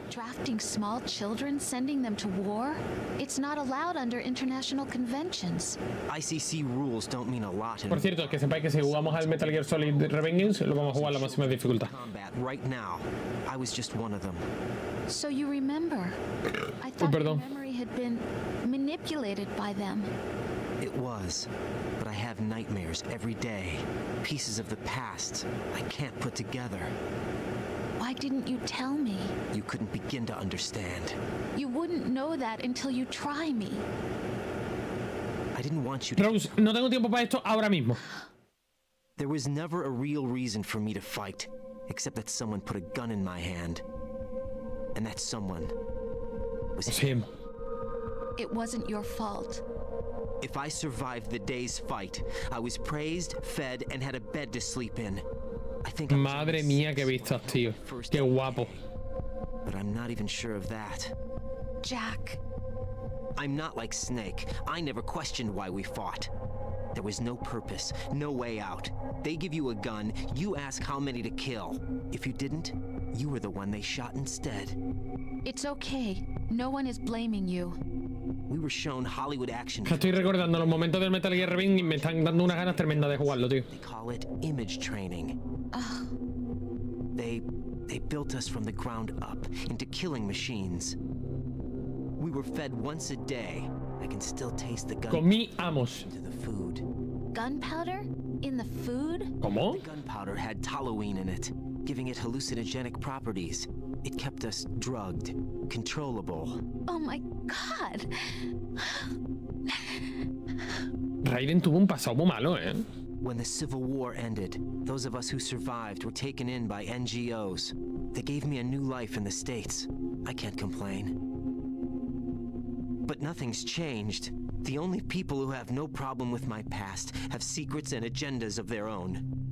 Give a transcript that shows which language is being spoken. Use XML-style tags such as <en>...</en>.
<en>Drafting small children, sending them to war? It's not allowed under international conventions. ICC rules don't mean a lot in</en> <es>Por cierto, que sepáis que si jugamos al Metal Gear Solid Revengeance, lo vamos a jugar a la máxima dificultad.</es> <en>combat right now. I was just one of them. So you remember? I thought your</en> <es>perdón.</es> <en>memory had been manipulated by them. It was. But I have nightmares every day. Pieces of the past I can't put together. Why didn't you tell me? You couldn't begin to understand. You wouldn't know that until you try me. I didn't want you to...</en> <es>Rose, no tengo tiempo para esto ahora mismo.</es> <en>There was never a real reason for me to fight, except that someone put a gun in my hand. And that someone was him. It wasn't your fault. If I survived the day's fight, I was praised, fed, and had a bed to sleep in. I think I'm</en> <es>Madre mía, qué vistas, tío. Qué guapo.</es> <en>But I'm not even sure of that. Jack. I'm not like Snake. I never questioned why we fought. There was no purpose, no way out. They give you a gun, you ask how many to kill. If you didn't, you were the one they shot instead. It's okay. No one is blaming you. We were shown Hollywood action.</en> <es>Estoy recordando los momentos del Metal Gear Revengeance y me están dando unas ganas tremendas de jugarlo, tío.</es> <en>They call it image training. They built us from the ground up into killing machines. We were fed once a day. I can still taste the gun</en> <es>Comíamos.</es> <en>to the food. gunpowder in the food?</en> <es>¿Cómo?</es> <en>The gunpowder had toluene in it, giving it hallucinogenic properties. It kept us drugged, controllable. Oh my god.</en> <es>Raiden tuvo un pasado muy malo, ¿eh?</es> <en>When the Civil War ended, those of us who survived were taken in by NGOs. They gave me a new life in the States. I can't complain. But nothing's changed. The only people who have no problem with my past have secrets and agendas of their own.</en>